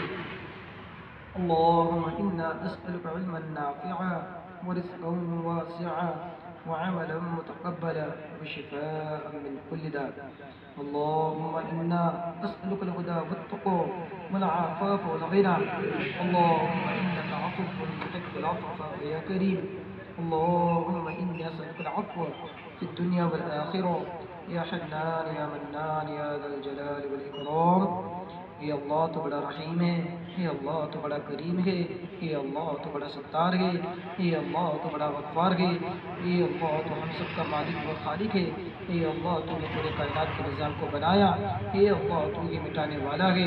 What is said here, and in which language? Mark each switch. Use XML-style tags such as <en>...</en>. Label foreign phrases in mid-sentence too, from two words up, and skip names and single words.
<ar>اللهم إنا نسألك علما نافعا ورزقا واسعا وعملا متقبلا وشفاء من كل داء. اللهم إنا نسألك الهدى والتقى والعفاف والغنى. اللهم إنك عفو تحب العفو فاعف يا كريم. اللهم إني أسألك العفو في الدنيا والآخرة يا حنان يا منان يا ذا الجلال والإكرام.</ar> <ur>یہ اللہ تو بڑا رحیم ہے، یہ اللہ تو بڑا کریم ہے، یہ اللہ تو بڑا ستار ہے، یہ اللہ تو بڑا غفار ہے، یہ اللہ تو ہم سب کا مالک و خالق ہے. یہ اللہ تو نے پورے کائنات کے نظام کو بنایا، یہ اللہ تو یہ مٹانے والا ہے.</ur>